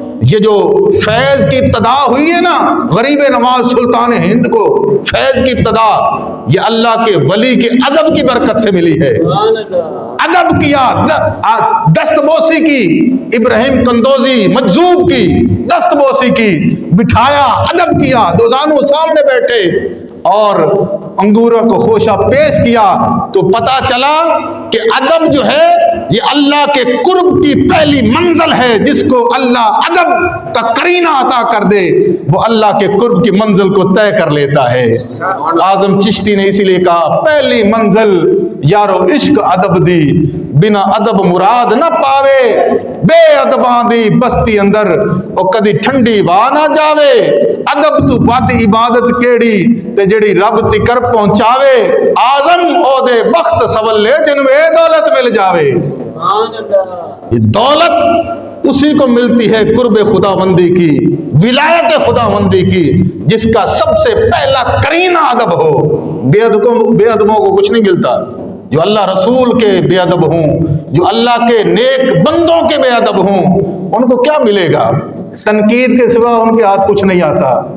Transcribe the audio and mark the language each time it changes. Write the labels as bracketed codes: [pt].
[ur] یہ جو فیض کی ابتدا ہوئی ہے نا، غریب نواز سلطان ہند کو فیض کی ابتدا یہ اللہ کے ولی کے ادب کی برکت سے ملی ہے۔ ادب کیا، دست بوسی کی، ابراہیم قندوزی مجذوب کی دست بوسی کی، بٹھایا، ادب کیا، دو زانوں سامنے بیٹھے اور انگوروں کو خوشہ پیش کیا تو پتا چلا کہ ادب جو ہے یہ اللہ کے قرب کی پہلی منزل ہے. جس کو اللہ ادب کا قرینہ عطا کر دے وہ اللہ کے قرب کی منزل کو طے کر لیتا ہے. اعظم چشتی نے اسی لیے کہا [pa] پہلی منزل یارو عشق ادب دی, بنا ادب مراد نہ پاوے, بے ادباں دی بستی اندر او کدی ٹھنڈی واہ نہ جاوے. ادب تو بات عبادت کیڑی تے جڑی رب تکر پہنچاوے, اعظم او دے بخت سولے جن میں دولت مل جاوے. [ur] یہ دولت اسی کو ملتی ہے قرب خدا بندی کی, ولایت خدا بندی کی, جس کا سب سے پہلا قرینہ ادب ہو. بے ادبوں کو کچھ نہیں ملتا. جو اللہ رسول کے بے ادب ہوں, جو اللہ کے نیک بندوں کے بے ادب ہوں, ان کو کیا ملے گا؟ تنقید کے سوا ان کے ہاتھ کچھ نہیں آتا.